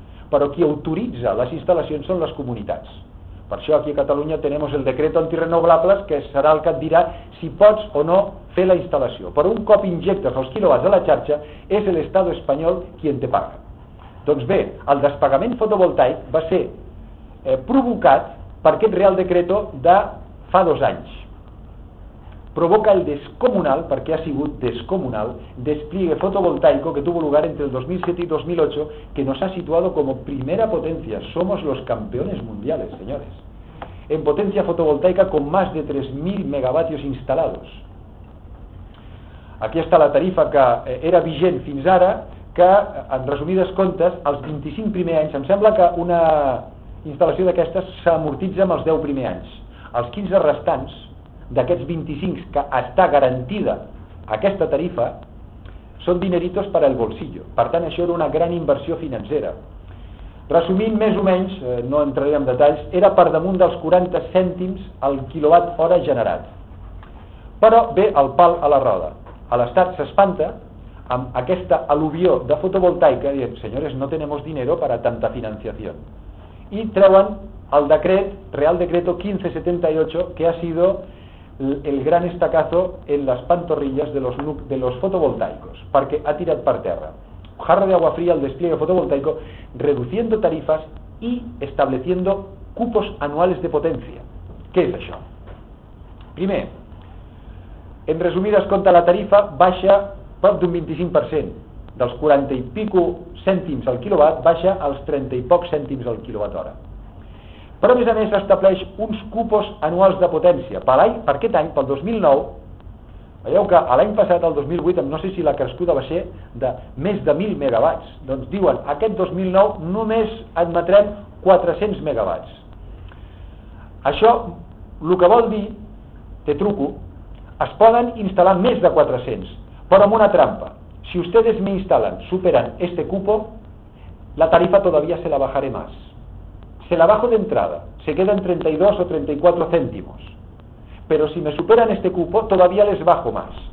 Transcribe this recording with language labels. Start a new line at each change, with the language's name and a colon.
Catalan: Però qui autoritza les instal·lacions són les comunitats. Per això aquí a Catalunya tenem el decret antirrenovables, que serà el que et dirà si pots o no fer la instal·lació. Per un cop injectes els quilowatts a la xarxa, és l'Estat espanyol qui en te paga. Doncs bé, el despagament fotovoltaic va ser provocat per aquest real decreto de fa dos anys.
Spanish: Provoca el descomunal,
Catalan: perquè ha sigut descomunal,
Spanish: despliegue fotovoltaico que tuvo lugar entre el 2007 y 2008, que nos ha situado como primera potencia. Somos los campeones mundiales, señores. En potencia fotovoltaica con más de 3.000 megavatios instalados. Aquí está
Catalan: la tarifa que era vigent fins ara, que, en resumides comptes, els 25 primers anys, em sembla que una instal·lació d'aquestes s'amortitza amb els 10 primers anys. Els 15 restants d'aquests 25 que està garantida aquesta tarifa són dineritos per al bolsillo. Per tant, això era una gran inversió financera. Resumint més o menys, no entraré en detalls, era per damunt dels 40 cèntims el quilowatt hora generat. Però ve el pal a la roda. L'Estat s'espanta amb aquesta al·luvió de fotovoltaica dient, senyores,
Spanish: no tenemos dinero para tanta financiación.
Catalan: I treuen el decret,
Spanish: Real Decreto 1578, que ha sido el gran estacazo en las pantorrillas de los fotovoltaicos,
Catalan: perquè ha tirat per terra
Spanish: jarra de agua fría el despliegue fotovoltaico, reduciendo tarifas y estableciendo cupos anuales de potencia. ¿Qué es això?
Catalan: Primer, en resumides comptes, la tarifa baixa prop d'un 25%, dels 40 i pico cèntims al quilowatt baixa als 30 i pocs cèntims al quilowatt hora. Però, a més, estableix uns cupos anuals de potència. Per aquest any, pel 2009, veieu que l'any passat, el 2008, no sé si la crescuda va ser de més de 1.000 megawatts. Doncs diuen, aquest 2009 només admetrem 400 megawatts. Això, el que vol dir, te truco, es poden instal·lar més de 400, però amb una trampa.
Spanish: Si ustedes me instalan, superan este cupo, la tarifa todavía se la bajaré más. Se la bajo de entrada, se quedan 32 o 34 céntimos. Pero si me superan este cupo, todavía les bajo más.